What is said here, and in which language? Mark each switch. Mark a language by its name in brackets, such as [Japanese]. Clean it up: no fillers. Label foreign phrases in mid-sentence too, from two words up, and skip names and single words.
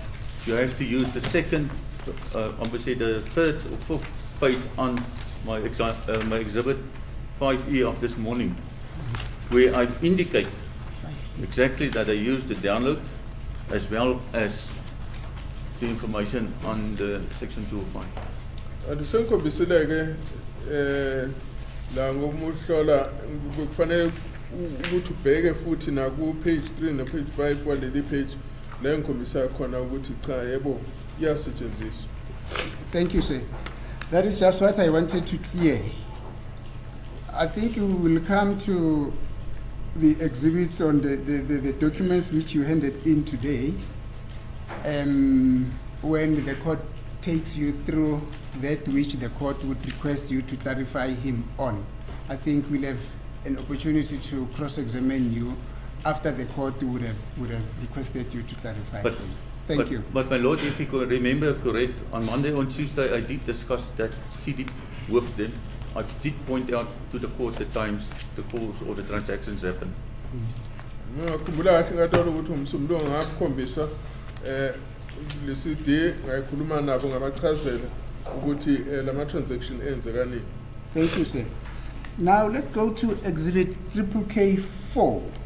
[English] You have to use the second, obviously the third or fourth page on my exhibit 5E of this morning, where I indicate exactly that I used the download as well as the information on the section 205. [Zulu] Andisenkhombisile ke la ngomuhlola kufanele ukuthi ubheke futhi na ku page 3 na page 5 waleli page la ngikhombisa khona ukuthi cha yebo iyasetshenziswa. [English] Thank you, sir. That is just what I wanted to clear. I think we will come to the exhibits on the documents which you handed in today, when the court takes you through that which the court would request you to clarify him on. I think we'll have an opportunity to cross-examine you after the court would have requested you to clarify him. Thank you. But my lord, if you could remember correct, on Monday and Tuesday I did discuss that CD with them. I did point out to the court the times the calls or the transactions happened. [Zulu] Ngikhumbula kahle ngathola ukuthi umsumlo ngakukhombisa lesidi ngayikhuluma nabo ngabachazela ukuthi lama transaction enzeka nini. [English] Thank you, sir. Now let's go to exhibit KK4.